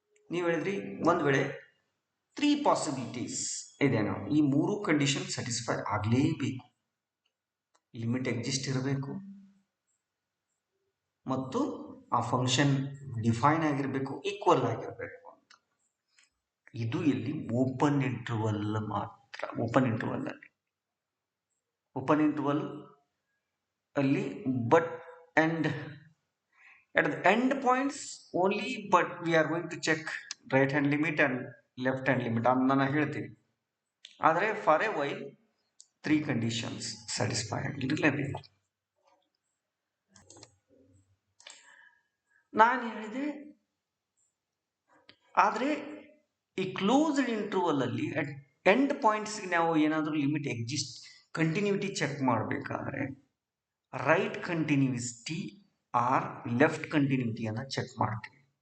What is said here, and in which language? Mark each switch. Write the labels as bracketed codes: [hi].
[kn] ನೀವು ಹೇಳಿದ್ರಿ, ಒಂದ್ ವೇಳೆ 3 ಪಾಸಿಬಿಲಿಟೀಸ್ ಇದೆ, ನಾವು ಈ ಮೂರು ಕಂಡೀಷನ್ ಸ್ಯಾಟಿಸ್ಫೈ ಆಗಲೇಬೇಕು. ಲಿಮಿಟ್ ಎಕ್ಸಿಸ್ಟ್ ಇರಬೇಕು, ಮತ್ತು ಆ ಫಂಕ್ಷನ್ ಡಿಫೈನ್ ಆಗಿರಬೇಕು, ಈಕ್ವಲ್ ಆಗಿರಬೇಕು ಅಂತ. ಇದು ಇಲ್ಲಿ ಓಪನ್ ಇಂಟರ್ವಲ್ ಮಾತ್ರ. [en] open interval ಅಲ್ಲಿ but and at the end points only, but we are going to check right hand limit and left hand limit [kn] ನಾನು ಹೇಳ್ತೀನಿ. ಆದರೆ for A while 3 conditions satisfy ಆಗಿರಲೇಬೇಕು. ನಾನು ಹೇಳಿದೆ, ಆದರೆ ಈ ಕ್ಲೋಸ್ಡ್ ಇಂಟರ್ವಲ್ ಅಲ್ಲಿ ಅಟ್ ಎಂಡ್ ಪಾಯಿಂಟ್ಸ್ ನಾವು ಏನಾದರೂ ಲಿಮಿಟ್ ಎಕ್ಸಿಸ್ಟ್, ಕಂಟಿನ್ಯೂಟಿ ಚೆಕ್ ಮಾಡಬೇಕಾದ್ರೆ right continuity R left ಕಂಟಿನ್ಯೂಟಿಯನ್ನು check ಮಾಡ್ತೀವಿ.